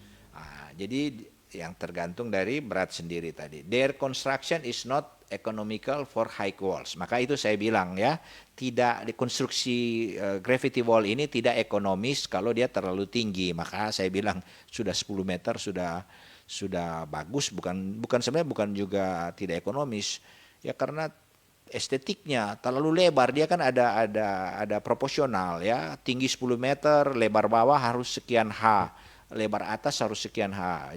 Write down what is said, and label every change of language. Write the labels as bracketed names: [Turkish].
[Indonesian] Nah, jadi yang tergantung dari berat sendiri tadi. [English] Their construction is not economical for high walls. [Indonesian] Maka itu saya bilang ya, tidak konstruksi gravity wall ini tidak ekonomis kalau dia terlalu tinggi. Maka saya bilang sudah 10 meter sudah bagus, bukan sebenarnya bukan juga tidak ekonomis. Ya karena estetiknya terlalu lebar, dia kan ada proporsional ya, tinggi 10 meter, lebar bawah harus sekian H, lebar atas harus sekian H.